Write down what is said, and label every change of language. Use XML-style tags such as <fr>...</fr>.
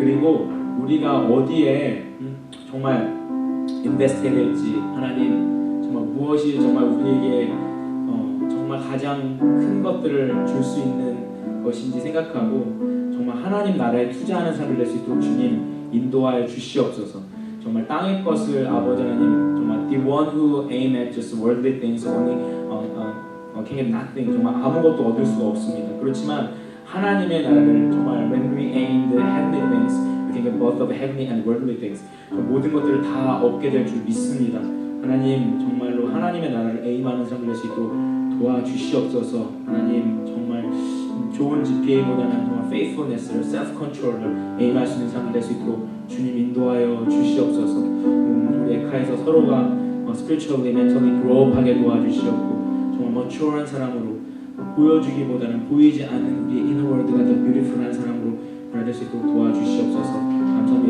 <ko>그리고 우리가 어디에 정말 인베스트 해야 될지 하나님 정말 무엇이 정말 우리에게 정말 가장 큰 것들을 줄 수 있는 것인지 생각하고 정말 하나님 나라에 투자하는 삶을 낼 수 있도록 주님 인도하여 주시옵소서. 정말 땅의 것을 아버지 하나님 정말</ko> <en>the one who aim at just worldly things only can get nothing</en> <ko>정말 아무것도 얻을 수가 없습니다. 그렇지만 하나님의 나라를 정말</ko> <en>when we aim the heavenly things we can get both of heavenly and worldly things</en> <ko>모든 것들을 다 얻게 될 줄 믿습니다. 하나님 정말로 하나님의 나라를 에임하는 삶을 낼 수 있도록 도와주시옵소서. 하나님 정말 좋은 GPA보다는 정말 faithfulness를 self-control을 에임할 수 있는 삶을 낼 수 있도록 주님 인도하여 주시옵소서. 우리 에카에서 서로가 spiritually, mentally grow하게 도와주시옵고 정말 mature한 사람으로 보여주기보다는 보이지 않는 우리의 inner world가 더 beautiful한 사람으로 변화될 수 있도록 도와주시옵소서. 감사합니다.</ko>